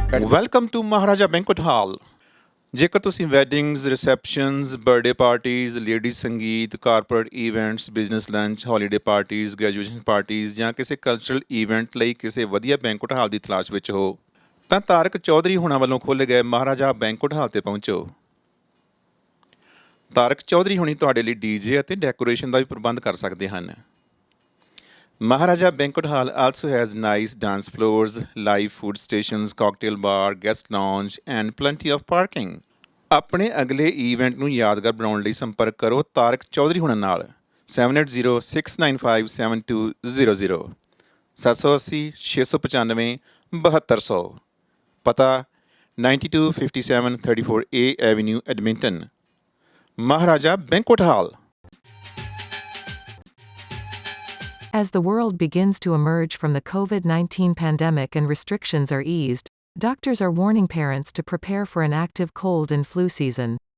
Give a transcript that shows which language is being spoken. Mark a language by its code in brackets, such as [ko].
[pa] Welcome to Maharaja banquet ਹਾਲ। ਜੇਕਰ ਤੁਸੀਂ weddings, receptions, birthday parties, ladies ਸੰਗੀਤ, corporate events, business lunch, holiday parties, graduation parties ਜਾਂ ਕਿਸੇ cultural event ਲਈ ਕਿਸੇ ਵਧੀਆ ਬੈਂਕੁਏਟ ਹਾਲ ਦੀ ਤਲਾਸ਼ ਵਿੱਚ ਹੋ ਤਾਂ ਤਾਰਕ ਚੌਧਰੀ ਹੁਣਾਂ ਵੱਲੋਂ ਖੋਲ੍ਹੇ ਗਏ ਮਹਾਰਾਜਾ ਬੈਂਕੁਏਟ ਹਾਲ 'ਤੇ ਪਹੁੰਚੋ। ਤਾਰਕ ਚੌਧਰੀ ਹੁਣੀ ਤੁਹਾਡੇ ਲਈ ਡੀਜੇ ਅਤੇ ਡੈਕੋਰੇਸ਼ਨ ਦਾ ਵੀ ਪ੍ਰਬੰਧ ਕਰ ਸਕਦੇ ਹਨ। [en] Maharaja Banquet Hall also has nice dance floors, live food stations, cocktail bar, guest lounge and plenty of parking. [pa] ਆਪਣੇ ਅਗਲੇ ਈਵੈਂਟ ਨੂੰ ਯਾਦਗਾਰ ਬਣਾਉਣ ਲਈ ਸੰਪਰਕ ਕਰੋ ਤਾਰਕ ਚੌਧਰੀ ਹੁਣਾਂ ਨਾਲ 7806957200 780 695 7200। ਪਤਾ 9257 34A Avenue, Edmonton. [en] Maharaja Banquet Hall. As the world begins to emerge from the COVID-19 pandemic and restrictions are eased, doctors are warning parents to prepare for an active cold and flu season.